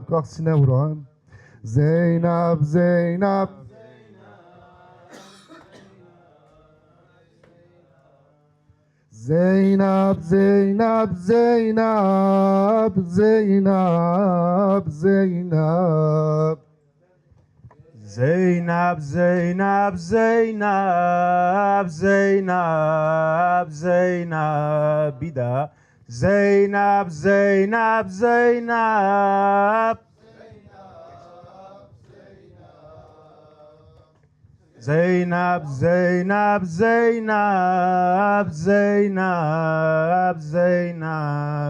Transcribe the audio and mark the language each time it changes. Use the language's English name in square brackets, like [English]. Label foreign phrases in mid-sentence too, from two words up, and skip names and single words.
[Azerbaijani] Qalx sinə vuran. Zeynəb, Zeynəb. Zeynəb, Zeynəb, Zeynəb, Zeynəb, Zeynəb. Zeynep, Zeynep, Zeynep, Zeynep, Zeynep. Bir daha. Zeynep, Zeynep, Zeynep. Zeynep, Zeynep, Zeynep, Zeynep, Zeynep.